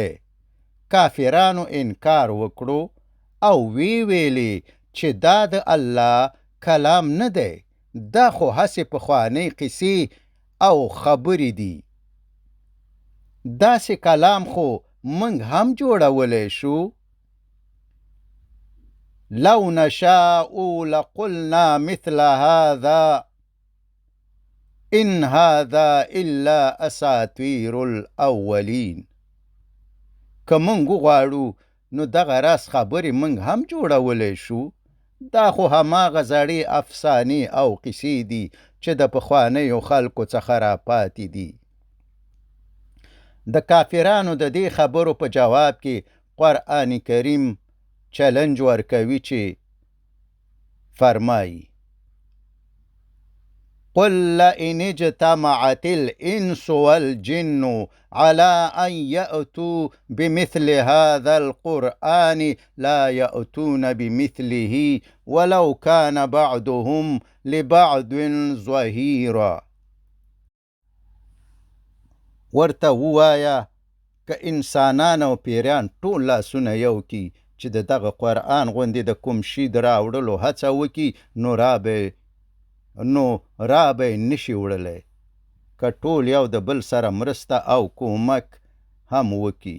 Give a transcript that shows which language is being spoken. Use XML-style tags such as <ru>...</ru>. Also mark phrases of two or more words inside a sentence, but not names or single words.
<ps>کافرانو انکار وکړو او ویلي چې دا د الله کلام نه دی، دا خو هسې پخوانۍ قصې او خبرې دي. داسې کلام خو موږ هم جوړولی شو.</ps> <ar>لو نشاء لقلنا مثل هذا ان هذا الا اساطیر الاولین.</ar> <ps>که موږ غواړو نو دغه راس خبرې موږ هم جوړولی شو. دا خو هماغه زړې افسانې او قصې دي چې د پخوانیو خلکو څخه راپاتې دي. د کافرانو د دې خبرو په جواب کې قرآن کریم چلنج ورکوي چې فرمایي:</ps> <ar>قل لئن اجتمعت الانس والجن على ان يأتوا بمثل هذا القرآن لا يأتون بمثله ولو كان بعضهم لبعض ظهيرا.</ar> <ps>ورته ووایه که انسانان او پیریان ټول لاسونه یو کی چې دغه قرآن غوندې د کوم شي د راوړلو هڅه وکړي نو را به نشي وړلی، که ټول یو د بل سره مرسته او کومک هم وکړي.</ps>